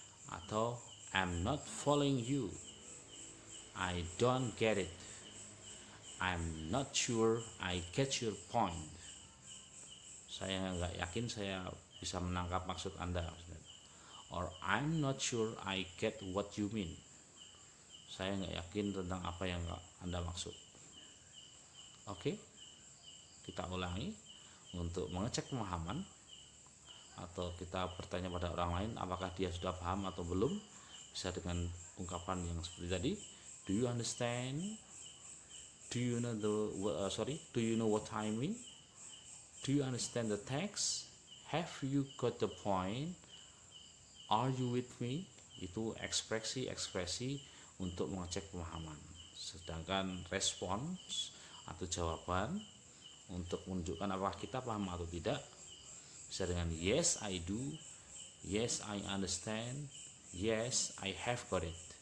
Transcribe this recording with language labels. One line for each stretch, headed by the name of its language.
English: atau I'm not following you, I don't get it, I'm not sure I get your point.
Indonesian: Saya nggak yakin saya bisa menangkap maksud Anda.
English: Or I'm not sure I get what you mean.
Indonesian: Saya nggak yakin tentang apa yang Anda maksud. Oke, kita ulangi untuk mengecek pemahaman, atau kita bertanya pada orang lain apakah dia sudah paham atau belum. Bisa dengan ungkapan yang seperti tadi.
English: Do you understand? Do you know Do you know what I mean? Do you understand the text? Have you got the point? Are you with me?
Indonesian: Itu ekspresi-ekspresi untuk mengecek pemahaman. Sedangkan respons atau jawaban untuk menunjukkan apakah kita paham atau tidak bisa dengan
English: yes I do, yes I understand, yes I have got it.